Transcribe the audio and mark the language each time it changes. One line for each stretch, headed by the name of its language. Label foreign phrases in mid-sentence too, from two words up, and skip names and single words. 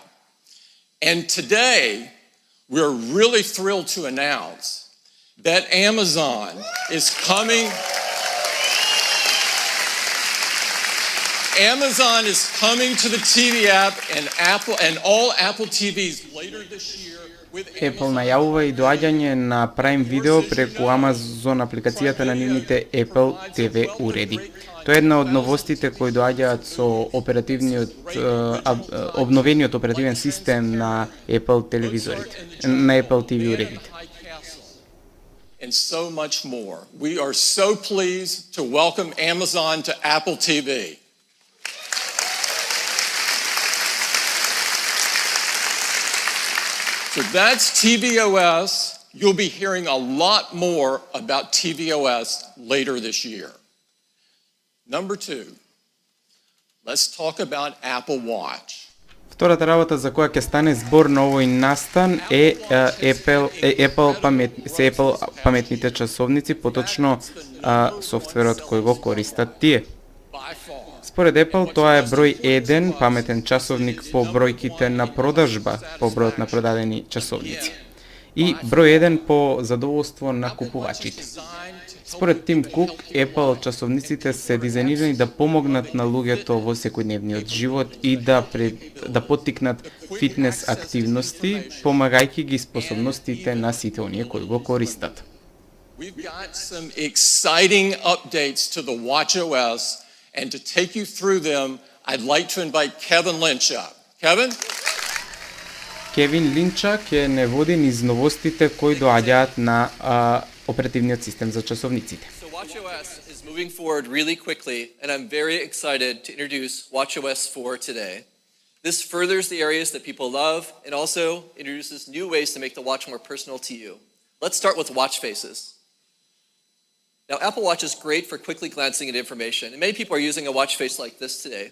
English: And today, we're really thrilled to announce that Amazon is coming to the TV app and all Apple TVs later this year.
Macedonian: Apple најавува и доаѓање на Prime Video преку Amazon апликацијата на нивните Apple TV уреди. Тоа е една од новостите кои доаѓаат со обновениот оперативен систем на Apple телевизорите, на Apple TV уредите.
English: And so much more. We are so pleased to welcome Amazon to Apple TV. So that's tvOS. You'll be hearing a lot more about tvOS later this year. Number 2, let's talk about Apple Watch.
Macedonian: Втората работа за која ќе стане збор на овој настан е Apple паметните часовници, поточно софтверот кој го користат тие. Според Apple, тоа е број 1 паметен часовник по бројките на продажба, по бројот на продадени часовници. И број 1 по задоволство на купувачите. Според Тим Кук, Apple часовниците се дизајнирани да помогнат на луѓето во секојдневниот живот и да поттикнат фитнес активности, помагајќи ги способностите на сите оние кои го користат.
English: We've got some exciting updates to the watchOS. And to take you through them, I'd like to invite Kevin Lynch up. Kevin?
Macedonian: Кевин Линча ќе не води низ новостите кои доаѓаат на оперативниот систем за часовниците.
English: So watchOS is moving forward really quickly, and I'm very excited to introduce watchOS 4 today. This furthers the areas that people love and also introduces new ways to make the watch more personal to you. Let's start with watch faces. Now, Apple Watch is great for quickly glancing at information, and many people are using a watch face like this today.